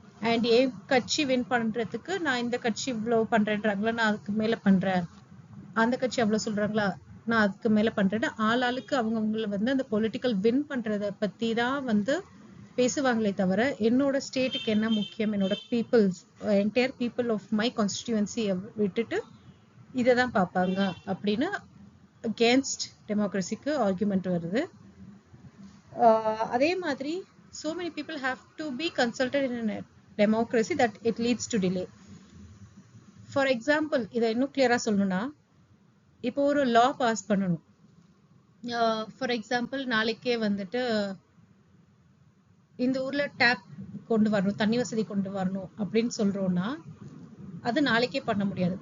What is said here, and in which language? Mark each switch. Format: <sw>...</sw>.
<ta>And என் கட்சி win பண்றதுக்கு நான் இந்த கட்சி இவ்வளவு பண்றேன்றாங்களா, நான் அதுக்கு மேல பண்றேன், அந்த கட்சி அவ்வளவு சொல்றாங்களா, நான் அதுக்கு மேல பண்றேன்னு ஆளாளுக்கு அவங்கவுங்கள வந்து அந்த பொலிட்டிக்கல் வின் பண்றத பத்தி தான் வந்து பேசுவாங்களே தவிர என்னோட ஸ்டேட்டுக்கு என்ன முக்கியம், என்னோட peoples entire people of my கான்ஸ்டிடியூவன்சியை விட்டுட்டு இதை தான் பார்ப்பாங்க அப்படின்னு அகேன்ஸ்ட் டெமோக்ரஸிக்கு ஆர்குமெண்ட் வருது. அதே மாதிரி</ta> <en>so many people have to be consulted in a democracy that it leads to delay. For example,</en> <ta>இதை இன்னும் கிளியரா சொல்லணும்னா, இப்போ ஒரு லா பாஸ் பண்ணணும். ஃபார் எக்ஸாம்பிள் நாளைக்கே வந்துட்டு இந்த ஊர்ல டேப் கொண்டு வரணும், தண்ணி வசதி கொண்டு வரணும் அப்படின்னு சொல்றோம்னா அது நாளைக்கே பண்ண முடியாது.</ta>